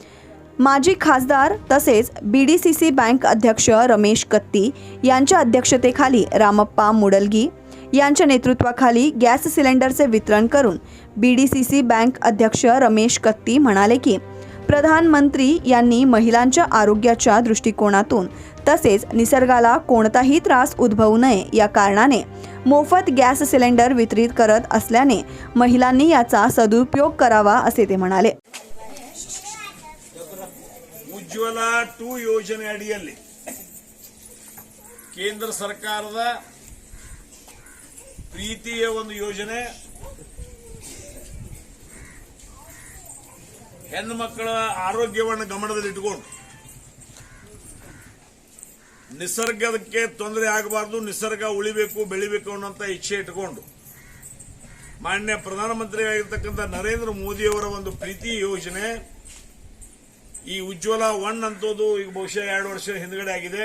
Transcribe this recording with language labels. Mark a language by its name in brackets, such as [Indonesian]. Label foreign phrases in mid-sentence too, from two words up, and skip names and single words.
[Marathi] माजी खासदार तसेच BDCC बँक अध्यक्ष रमेश कत्ती यांच्या अध्यक्षतेखाली रामप्पा मुडलगी यांच्या नेतृत्वाखाली गॅस सिलेंडरचे वितरण करून BDCC बँक अध्यक्ष रमेश कत्ती म्हणाले की प्रधानमंत्री यांनी महिलांच्या आरोग्याच्या दृष्टिकोनातून तसेच निसर्गाला कोणताही त्रास उद्भवू नये या कारणाने मोफत गॅस सिलेंडर वितरित करत असल्याने महिलांनी याचा सदुपयोग करावा असे ते म्हणाले. [Kannada] ಉಜ್ವಲ 2 ಯೋಜನೆ ಅಡಿಯಲ್ಲಿ ಕೇಂದ್ರ ಸರ್ಕಾರದ ಪ್ರೀತಿಯ ಒಂದು ಯೋಜನೆ. ಹೆಣ್ಣು ಮಕ್ಕಳ ಆರೋಗ್ಯವನ್ನು ಗಮನದಲ್ಲಿಟ್ಟುಕೊಂಡು ನಿಸರ್ಗಕ್ಕೆ ತೊಂದರೆ ಆಗಬಾರದು, ನಿಸರ್ಗ ಉಳಿಬೇಕು ಬೆಳಿಬೇಕು ಅನ್ನೋಂಥ ಇಚ್ಛೆ ಇಟ್ಟುಕೊಂಡು ಮಾನ್ಯ ಪ್ರಧಾನಮಂತ್ರಿಯಾಗಿರ್ತಕ್ಕಂಥ ನರೇಂದ್ರ ಮೋದಿಯವರ ಒಂದು ಪ್ರೀತಿ ಯೋಜನೆ ಈ ಉಜ್ವಲ 1 ಅಂತೋದು ಈಗ ಬಹುಶಃ 2 ವರ್ಷ ಹಿಂದ್ಗಡೆ ಆಗಿದೆ.